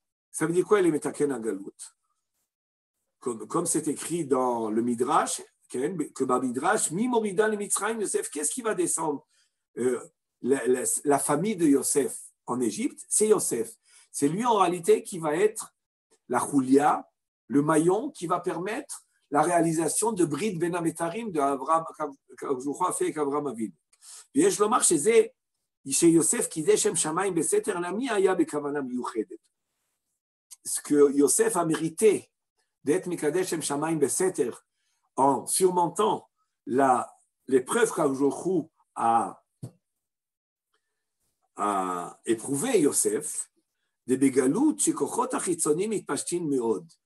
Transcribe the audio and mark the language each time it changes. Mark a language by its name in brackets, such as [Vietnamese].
[French] Ça veut dire quoi, il est metaken la galoute? Comme c'est écrit dans le Midrash, que par Midrash, [Hebrew] mi morida le Mitzrayim Yosef, [French] qu'est-ce qui va descendre? La famille de Yosef en Égypte, c'est Yosef. C'est lui en réalité qui va être la choulia, le maillon qui va permettre la réalisation de Brit Ben Ametarim de Abraham, qu'Akadosh a fait avec Abraham Avinu. [Hebrew] ויש לומר שזה, שיוסף קידש שם שמיים בסתר, למי היה בכוונה מיוחדת. [French] Ce que Yosef a mérité d'être [Hebrew] Mikadesh Shem Shamayim Beseter [French] en surmontant l'épreuve qu'Akadosh a éprouvé Yosef, de [Hebrew] Begalout, Shekochot Achitzonim Mitpashtin Meod.